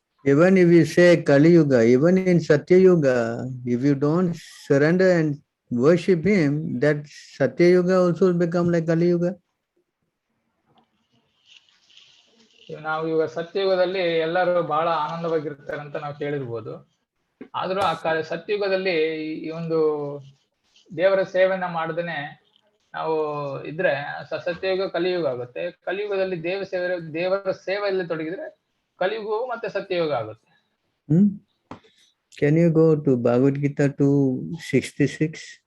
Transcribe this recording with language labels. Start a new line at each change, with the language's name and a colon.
English: Even if you say Kali Yuga, even in Satya Yuga, if you don't surrender and worship him, that Satya Yuga also will become like Kali Yuga.
Kannada: ನಾವು ಇವಾಗ ಸತ್ಯಯುಗದಲ್ಲಿ ಎಲ್ಲರೂ ಬಹಳ ಆನಂದವಾಗಿರ್ತಾರೆ ಅಂತ ನಾವು ಕೇಳಿರ್ಬೋದು. ಆದ್ರೂ ಆ ಸತ್ಯಯುಗದಲ್ಲಿ ಈ ಒಂದು ದೇವರ ಸೇವೆಯನ್ನ ಮಾಡದೇನೆ ನಾವು ಇದ್ರೆ ಸತ್ಯಯುಗ ಕಲಿಯುಗ ಆಗುತ್ತೆ. ಕಲಿಯುಗದಲ್ಲಿ ದೇವರ ಸೇವೆಯಲ್ಲಿ ತೊಡಗಿದ್ರೆ ಕಲಿಯುಗವು ಮತ್ತೆ ಸತ್ಯಯುಗ ಆಗುತ್ತೆ.
English: Can you go to Bhagavad Gita 2:66?